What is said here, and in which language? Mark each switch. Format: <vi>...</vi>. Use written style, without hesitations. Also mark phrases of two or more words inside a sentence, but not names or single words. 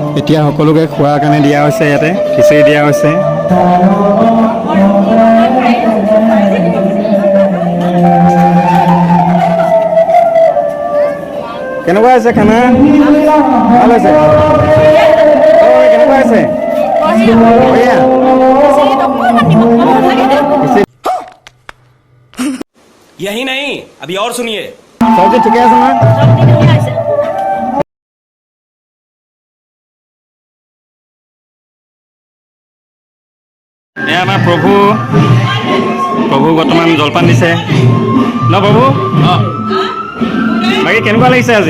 <as>এতিয়া সকলোকে খোৱাৰ কাৰণে দিয়া হৈছে, ইয়াতে খিচিৰি দিয়া হৈছে। কেনেকুৱা হৈছে খানা? ভাল হৈছে? কেনেকুৱা হৈছে? বঢ়িয়া।</as> <hi>यही नहीं, अभी और सुनिए।</hi> <as>চব্জি ঠিকে আছে না? এয়া আমাৰ প্ৰভু বৰ্তমান জলপান দিছে ন প্ৰভু? বাকী কেনেকুৱা লাগিছে আজি?</as>